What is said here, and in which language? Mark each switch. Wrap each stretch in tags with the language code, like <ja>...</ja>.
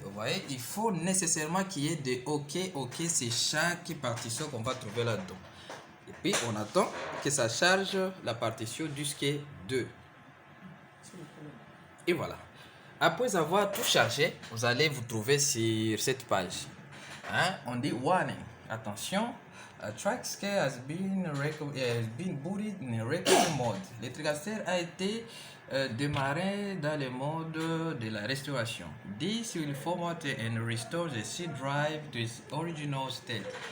<fr>Vous voyez, il faut nécessairement qu'il y ait des OK, c'est chaque partition qu'on va trouver là-dedans. Et puis, on attend que ça charge la partition disque 2. Et voilà. Après avoir tout chargé, vous allez vous trouver sur cette page. On dit warning.</fr> <en>Attention, TriCaster has been booted in recovery mode.</en> <fr>Le TriCaster a été démarré dans le mode de la restauration.</fr> <en>This will format and restore the C drive to its original state.</en>